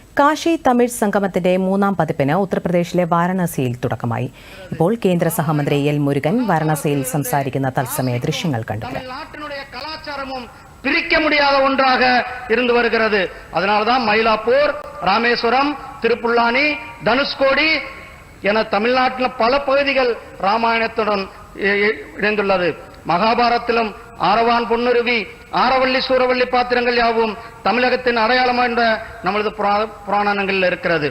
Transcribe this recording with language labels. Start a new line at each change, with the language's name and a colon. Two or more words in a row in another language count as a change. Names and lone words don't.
Malayalam: കാശി തമിഴ് സംഗമത്തിന്റെ മൂന്നാം പതിപ്പിന് ഉത്തർപ്രദേശിലെ വാരണാസിയിൽ തുടക്കമായി. ഇപ്പോൾ കേന്ദ്ര സഹമന്ത്രി എൽ മുരുകൻ വാരണാസിയിൽ സംസാരിക്കുന്ന തത്സമയ ദൃശ്യങ്ങൾ കണ്ടു.
Tamil: பிரிக்க முடியாத ஒன்றாக இருந்து வருகிறது. அதனால்தான் மயிலாப்பூர், ராமேஸ்வரம், திருப்புல்லானி, தனுஷ்கோடி என தமிழ்நாட்டில் பல பகுதிகள் ராமாயணத்துடன் இணைந்துள்ளது. மகாபாரத்திலும் ஆரவான் பொன்னுருவி, ஆரவள்ளி சூரவள்ளி பாத்திரங்கள் யாவும் தமிழகத்தின் அடையாளம் என்ற நமது புராணங்களில் இருக்கிறது.